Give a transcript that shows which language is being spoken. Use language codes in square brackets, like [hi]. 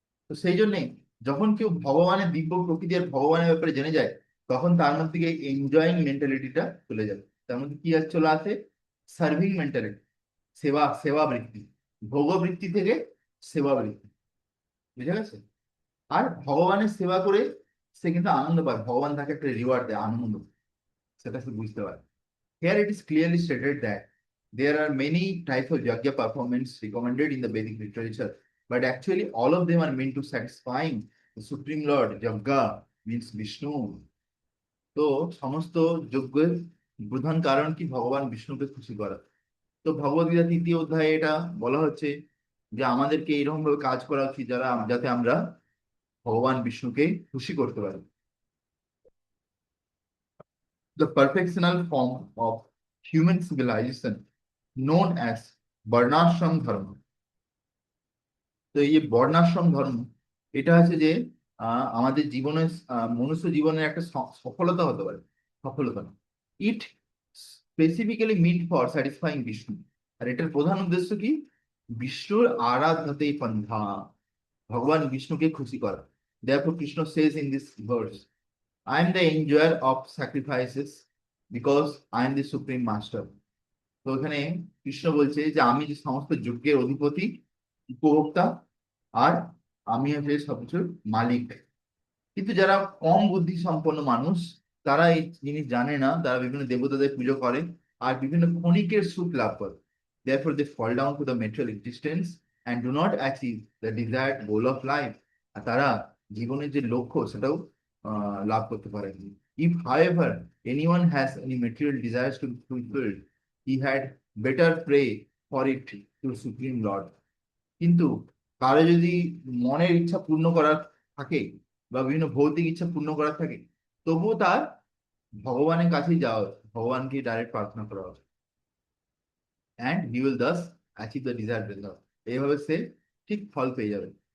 [bn] তো সেই জন্যে যখন কেউ ভগবানের দিব্য প্রকৃতি আর ভগবানের ব্যাপারে জেনে যায়, তখন তার মধ্যে থেকে এনজয়িং মেন্টালিটিটা চলে যাবে। তার মধ্যে কি আর চলে আসে? সার্ভিং মেন্টালিটি, সেবা সেবা বৃত্তি। ভোগবৃত্তি থেকে সেবা বৃত্তি। বুঝে গেছে? আর ভগবানের সেবা করে সে কিন্তু আনন্দ পায়, ভগবান তাকে একটা রিওয়ার্ড দেয়, আনন্দ। সেটা সে বুঝতে পারে। [en] Here it is clearly stated that there are many types of yajna performance recommended in the Vedic literature, but actually all of them are meant to satisfying the Supreme Lord. Yajna means Vishnu. [bn] তো সমস্ত যজ্ঞের প্রধান কারণ কি? ভগবান বিষ্ণুকে খুশি করা। তো ভগবদ্গীতা 3য় অধ্যায়ে এটা বলা হচ্ছে যে আমাদেরকে এরকম ভাবে কাজ করা উচিত যাতে আমরা ভগবান বিষ্ণুকে খুশি করতে পারি। [en] The perfectional form of human civilization known as [bn] বর্ণাশ্রম ধর্ম। তো এই যে বর্ণাশ্রম ধর্ম, এটা হচ্ছে যে আমাদের জীবনে মনুষ্য জীবনের একটা সফলতা হতে পারে, সফলতা। [en] It specifically meant for satisfying Vishnu. [bn] আর এটার প্রধান উদ্দেশ্য কি? বিষ্ণুর আরাধনাতে পন্থা, ভগবান বিষ্ণুকে খুশি করা। [en] Therefore Krishna says in this verse, I am the enjoyer of sacrifices because I am the supreme master. [bn] তো এখানে কৃষ্ণ বলছে যে আমি যে সমস্ত যজ্ঞের অধিপতি, উপভোক্তা, আর আমি হচ্ছে সবকিছুর মালিক। কিন্তু যারা কম বুদ্ধি সম্পন্ন মানুষ, তারা এই জিনিস জানে না, তারা বিভিন্ন দেবতাদের পুজো করে আর বিভিন্ন ক্ষণিকের সুখ লাভ করে। [en] Therefore they fall down to the material existence and do not achieve the desired goal of life. [bn] আর তারা জীবনের যে লক্ষ্য সেটাও লাভ করতে পারে। [en] If however anyone has any material desires to be fulfilled, he had better pray for it to Supreme Lord. [bn] কিন্তু কারো যদি মনের ইচ্ছা পূর্ণ করার থাকে বা বিভিন্ন ভৌতিক ইচ্ছা পূর্ণ করার থাকে, তবুও তার ভগবানের কাছেই যাওয়া উচিত, ভগবানকে ডাইরেক্ট প্রার্থনা করা উচিত। [en] And he will thus achieve the desired result. [bn] এইভাবে সে ঠিক ফল পেয়ে যাবে।